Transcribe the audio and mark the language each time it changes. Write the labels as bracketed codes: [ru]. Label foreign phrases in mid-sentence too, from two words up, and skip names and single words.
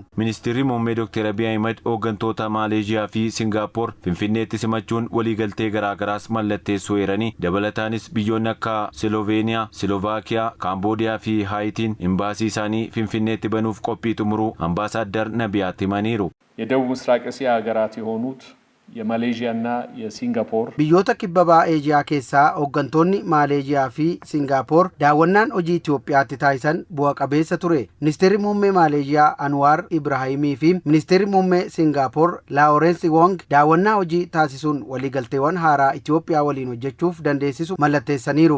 [om] Ministeerri muummee Dr. Abiy Ahmed hooggantoota Maaleeshiyaa fi Singaappoor Finfinneetti simachuun waliigaltee garaa garaas mallatteessuu eeranii dabalataanis biyyoonni akka Sloveeniyaa, Slovaakiyaa, Kaamboodiyaa fi Haayitiin imbaasii isaanii Finfinneetti banuuf qophii xumuruu ambaasaaddar Nabiyaat himaniiru. [am] የደቡብ ምስራቅ እስያ ሀገራት የሆኑት የማሌዥያና የሲንጋፖር [om] biyyoota kibba bahaa Eejiyaa keessaa hooggantoonni Maaleeshiyaa fi Singaappoor daawwannaan hojii Itoophiyaatti taasisan bu'a qabeessa ture. Ministeerri muummee Maaleeshiyaa Anwaar Ibraahimii fi ministeerri muummee Singaappoor Lawrence Wong daawwannaa hojii taasisuun waliigalteewwan haaraa Itoophiyaa waliin hojjechuuf dandeessisu mallatteessaniiru.